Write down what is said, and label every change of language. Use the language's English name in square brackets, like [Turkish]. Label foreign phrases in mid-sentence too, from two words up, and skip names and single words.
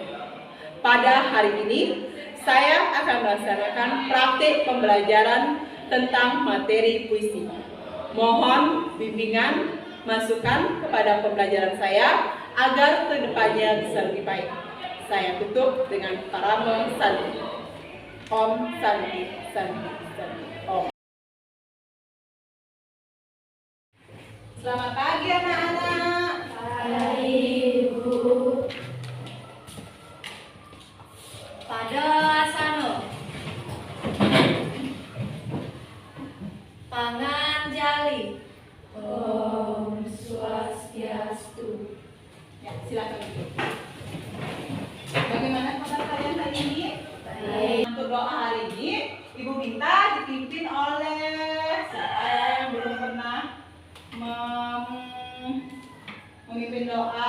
[Indonesian] Pada hari ini, saya akan melaksanakan praktik pembelajaran tentang materi puisi. Mohon bimbingan, masukan kepada pembelajaran saya agar kedepannya bisa lebih baik. Saya tutup dengan parama Santi. [Sanskrit] Om Santi, Santi, Santi. Om. [Indonesian] Selamat pagi anak-anak. Pagi Ibu. Pada asano. Pangan jali. Om Swastiastu. Ya, silakan Ibu. Bagaimana kabar kalian hari ini? Baik. Untuk doa hari ini, Ibu minta dipimpin oleh siapa yang belum pernah memimpin doa.